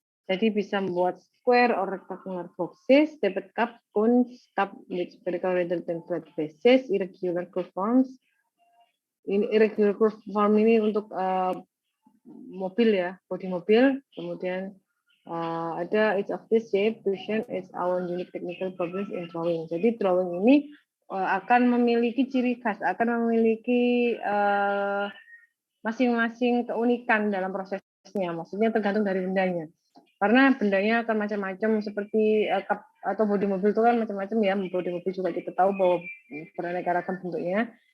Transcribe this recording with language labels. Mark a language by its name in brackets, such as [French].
[Indonesian] Jadi bisa membuat [English] square or rectangular boxes, tapered cup, cones, cup with spherical rather than flat faces, irregular curve forms. [Indonesian] Ini irregular curve form ini untuk mobil ya, bodi mobil. Kemudian ada [English] each of this shape present its own unique technical problems in drawing. [Indonesian] Jadi drawing ini akan memiliki ciri khas, akan memiliki masing-masing keunikan dalam prosesnya. Maksudnya tergantung dari bendanya. Karena bendanya akan macam-macam seperti cup atau bodi mobil itu kan macam-macam ya. Bodi mobil juga kita tahu bahwa beraneka ragam bentuknya.